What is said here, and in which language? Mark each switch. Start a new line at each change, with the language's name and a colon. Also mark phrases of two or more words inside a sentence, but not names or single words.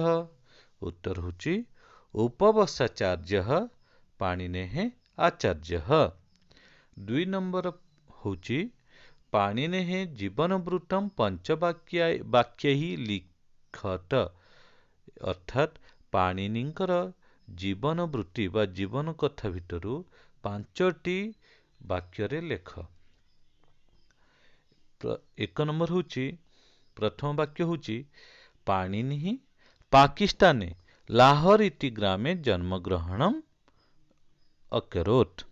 Odia: ଉତ୍ତର ହେଉଛି
Sanskrit: उपवसाचार्यः पाणिनेः आचार्यः।
Odia: 2 ନମ୍ବର ହେଉଛି
Sanskrit: पाणिनेः जीवनवृत्तं पंचवाक्यैः लिखत।
Odia: ଅର୍ଥାତ ପାଣିନିଙ୍କର ଜୀବନ ବୃତ୍ତି ବା ଜୀବନ କଥା ଭିତରୁ ପାଞ୍ଚଟି ବାକ୍ୟରେ ଲେଖ। ଏକ ନମ୍ବର ହେଉଛି, ପ୍ରଥମ ବାକ୍ୟ ହେଉଛି
Sanskrit: पाणिनिः पाकिस्ताने लाहोर इति ग्रामे जन्मग्रहणम् अकरोत्।